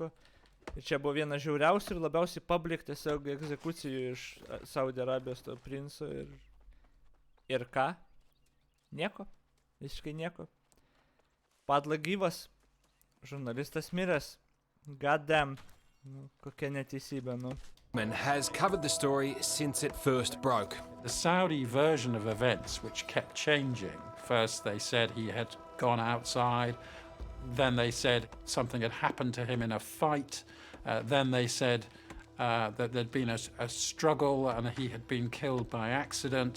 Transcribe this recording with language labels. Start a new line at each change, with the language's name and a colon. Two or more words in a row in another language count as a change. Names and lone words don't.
Lithuanian: Ir čia buvo viena žiauriausių ir labiausiai public tiesiog egzekucijų iš Saudo Arabijos to princo ir ką? Nieko, visiškai nieko. Padla gyvas, žurnalistas miręs, goddamn, kokia neteisybė,
English: Has covered the story since it first broke. The Saudi version of events, which kept changing. First they said he had gone outside, then they said something had happened to him in a fight, then they said that there'd been a struggle and he had been killed by accident.